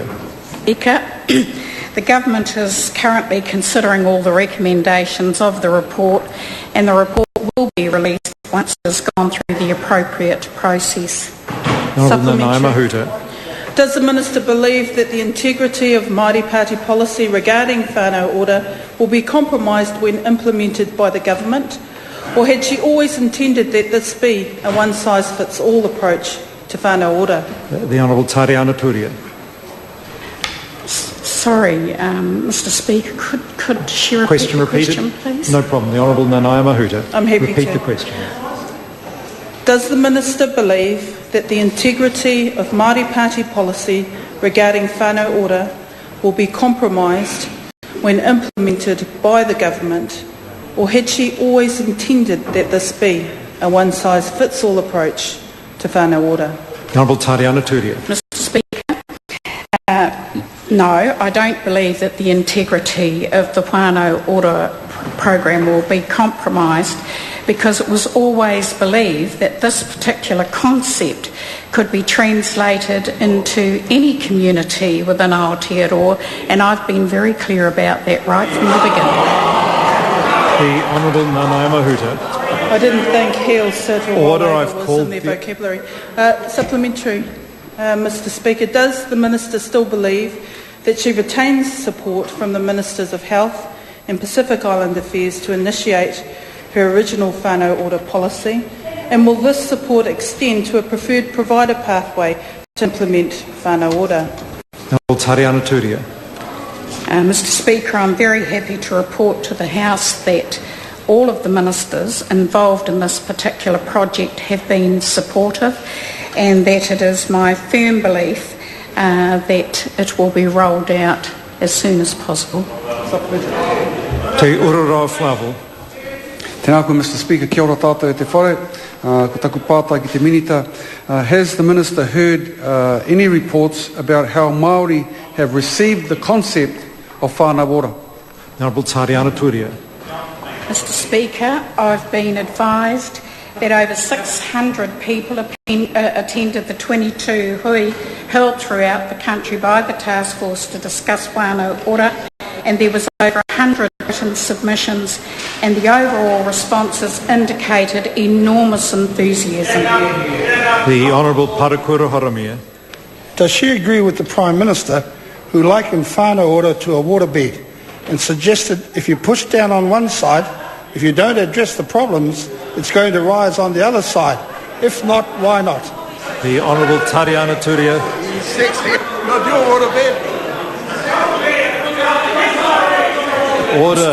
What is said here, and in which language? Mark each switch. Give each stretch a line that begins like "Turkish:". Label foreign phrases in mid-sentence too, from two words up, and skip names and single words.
English: Speaker, the Government is currently considering all the recommendations of the report, and the report will be released once it has gone through the appropriate process. Honourable Nanaia Mahuta. Does the Minister believe that the integrity of Māori Party policy regarding whanau ora will be compromised when implemented by the Government? Or had she always intended that this be a one-size-fits-all approach to whanau ora? The Honourable Tariana Turia. Sorry, Mr Speaker, could she repeat the question, please? No problem. The Honourable Nanaia Mahuta. I'm happy repeat to. the question. Does the Minister believe that the integrity of Māori Party policy regarding whanau ora will be compromised when implemented by the Government, or had she always intended that this be a one-size-fits-all approach to whanau ora? Honourable Tariana Turia. Mr Speaker, no, I don't believe that the integrity of the Whanau Ora program will be compromised, because it was always believed that this particular concept could be translated into any community within Aotearoa, and I've been very clear about that right from the beginning. The Honourable Nanaia Mahuta. I didn't think heel, sit or Order. I've was called in their vocabulary. Supplementary, Mr Speaker. Does the Minister still believe that she retains support from the Ministers of Health and Pacific Island Affairs to initiate her original whanau ora policy? And will this support extend to a preferred provider pathway to implement whanau ora? Honourable Tariana Turia. Mr Speaker, I'm very happy to report to the House that all of the ministers involved in this particular project have been supportive, and that it is my firm belief that it will be rolled out as soon as possible. Te urura Flavel.
Māori: Tēnā koe,
English: Mr Speaker,
Māori: kia ora tātou e te whare, ko taku pātai ki te minita.
English: Has the Minister heard any reports about how Māori have received the concept of whanau ora? Honourable Tariana Turia. Mr Speaker, I've been advised that over 600 people attended the 22 hui held throughout the country by the task force to discuss whanau ora, and there was over 100 written submissions, and the overall responses indicated enormous enthusiasm. The Honourable Parakura Haramia. Does she agree with the Prime Minister, who likened whanau ora to a waterbed and suggested if you push down on one side, if you don't address the problems, it's going to rise on the other side? If not, why not? The Honourable Tariana Turia. Sexy, not your waterbed. Order.